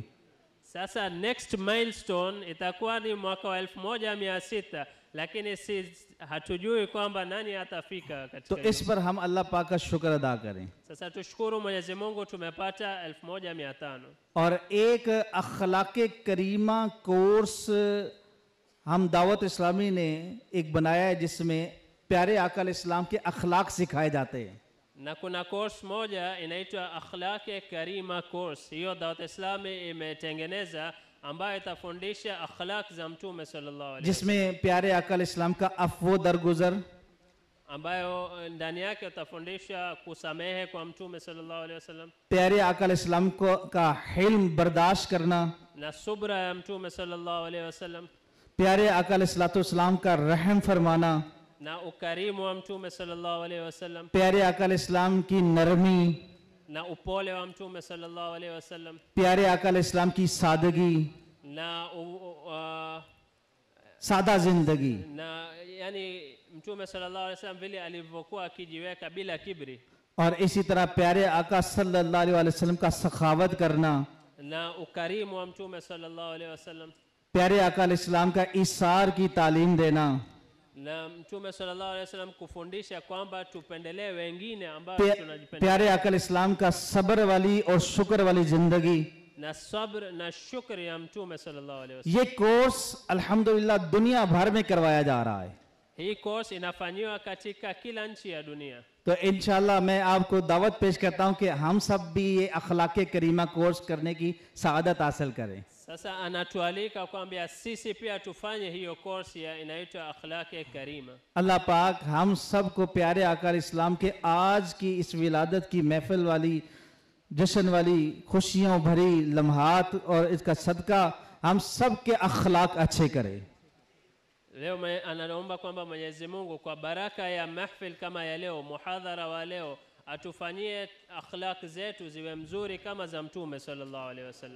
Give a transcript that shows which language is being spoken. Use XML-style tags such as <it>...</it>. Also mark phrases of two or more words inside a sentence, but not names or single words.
<sw>Sasa</sw> <en>next milestone</en> <sw>itakuwa ni mwaka wa 1600, lakini hatujui kwamba nani atafika</sw> <ur>तो</ur> <sw>katika</sw> <ur>اس پر ہم اللہ پاک کا شکر ادا کریں.</ur> <sw>Sasa tushukuru Mwenyezi Mungu tumepata 1500.</sw> <ur>اور ایک اخلاق کریمہ کورس ہم دعوت اسلامی نے ایک بنایا ہے جس میں پیارے آقا اسلام کے اخلاق سکھائے جاتے ہیں.</ur> <sw>Na kuna course moja inaitwa Akhlaq Karima course. Hiyo Dawat Islami imetengeneza ambayo itafundisha akhlaq za mtume</sw> <ar>صلى الله عليه وسلم.</ar> <ur>جس میں پیارے آقا اسلام کا عفو درگزر,</ur> <sw>ambayo ndani yake utafundisha kusamehe kwa mtume</sw> <ar>صلى الله عليه وسلم</ar> <ur>پیارے آقا اسلام کو کا حلم برداشت کرنا,</ur> <sw>na subra ya mtume</sw> <ar>صلى الله عليه وسلم</ar> <ur>پیارے آقا اسلام کا رحم فرمانا,</ur> <sw>na ukarimu wa mtume</sw> <ar>صلى الله عليه وسلم</ar> <ur>پیارے آقا اسلام کی نرمی,</ur> <sw>na upole wa mtume</sw> <ar>صلى الله عليه وسلم</ar> <ur>پیارے آقا اسلام کی سادگی,</ur> <sw>na</sw> <ur>سادہ زندگی.</ur> <sw>na yani mtume</sw> <ar>صلى الله عليه وسلم</ar> <sw>vile alivyokuwa akijiweka bila kibri</sw> <ur>اور اسی طرح پیارے آقا</ur> <ar>صلى الله عليه وسلم</ar> <ur>کا سخاوت کرنا,</ur> <sw>na ukarimu wa mtume</sw> <ar>صلى الله عليه وسلم</ar> <ur>پیارے آقا اسلام کا ایثار کی تعلیم دینا,</ur> <sw>na mtume</sw> <ar>صلى الله عليه وسلم</ar> <sw>kufundisha kwamba tupendelee wengine ambao tunajipenda</sw> <ur>پیارے آقا اسلام کا صبر والی اور شکر والی زندگی.</ur> <sw>na sabr na shukr ya mtume</sw> <ar>صلى الله عليه وسلم.</ar> <ur>یہ کورس الحمدللہ دنیا بھر میں کروایا جا رہا ہے.</ur> <sw>Hii course inafanywa katika kila nchi ya dunia.</sw> <ur>تو انشاءاللہ میں آپکو دعوت پیش کرتا ہوں کہ ہم سب بھی یہ اخلاق کریمہ کورس کرنے کی سعادت حاصل کریں.</ur> <sw>Sasa anatualika kwamba sisi pia tufanye hiyo course ya inaitwa Akhlaq Karima.</sw> <ur>اللہ پاک ہم سب کو پیارے آقا اسلام کے آج کی اس ولادت کی محفل والی جشن والی خوشیوں بھری لمحات اور اسکا صدقہ ہم سب کے اخلاق اچھے کریں.</ur> <sw>Leo anaomba kwamba Mwenyezi Mungu kwa baraka ya mahfil kama ya leo, muhadhara wa leo, atufanyie akhlaq zetu ziwe mzuri kama za mtume</sw> <ar>صلى الله عليه وسلم.</ar>